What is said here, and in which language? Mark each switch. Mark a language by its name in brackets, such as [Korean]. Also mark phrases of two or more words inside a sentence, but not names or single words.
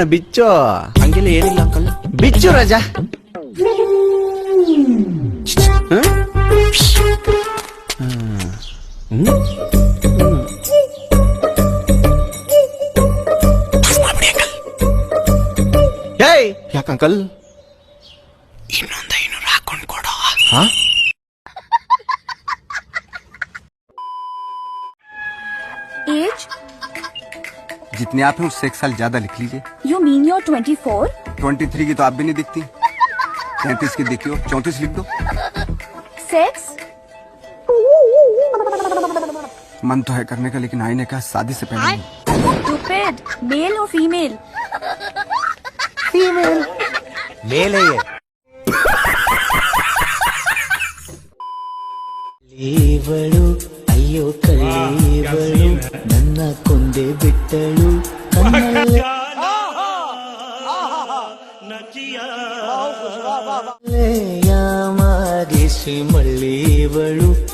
[Kannada] ಬಿಚ್ಚು ಹಂಗೆಲ್ಲ ಏನಿಲ್ಲ ಅಂಕಲ್. ಬಿಚ್ಚು ರಾಜ. ಯಾಕಂಕಲ್ ಇನ್ನೊಂದು 500 ಹಾಕೊಂಡು ಕೊಡೋ. [English] एज? [Hindi] जितने आप हैं उससे 1 साल ज्यादा लिख लीजिए. [English] You mean you're 24? [Hindi] 23 की तो आप भी नहीं दिखती. 33 की देखी हो, 34 लिख दो. [English] Sex? [Hindi] मन तो है करने का, लेकिन आईने का शादी से पहले नहीं. [English] Stupid. Male or female? फीमेल. [Hindi] मेल है ये. [Kannada] ಲೇವಳು ಅಯ್ಯೋ ಕಳ್ಳೇವಳು ನನ್ನ ಕೊಂದೆ ಬಿಟ್ಟಳು ಕಣ್ಣಲ್ಲೇ ಯಾಮಾಗಿಸಿ ಮಳ್ಳೇವಳು.